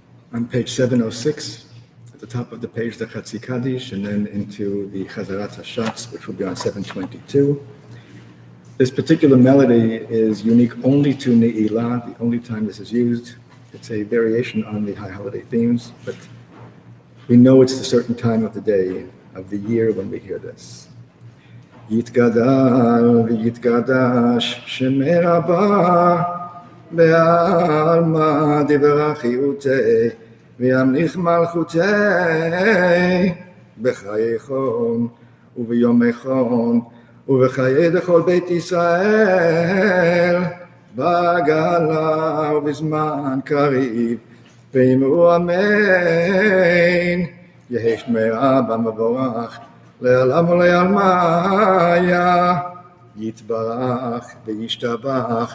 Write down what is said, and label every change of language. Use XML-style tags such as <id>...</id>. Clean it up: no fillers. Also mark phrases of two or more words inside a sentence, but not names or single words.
<en>On page 706, at the top of the page, the Chatzi Kaddish, and then into the</en> <he>חזרת הש״ץ,</he> <en>which will be on 722. This particular melody is unique only to Ne'ilah, the only time this is used. It's a variation on the high holiday themes, but we know it's a certain time of the day, of the year when we hear this.</en> <arc>יתגדל ויתקדש שמיה רבא בעלמא די ברא כרעותיה וימליך מלכותיה בחייכון וביומיכון ובחיי דכל בית ישראל בעגלא ובזמן קריב ואמרו אמן, יהי שמי רבא מבורך, לעולם ולעלמיה, יתברך וישתבח,</arc>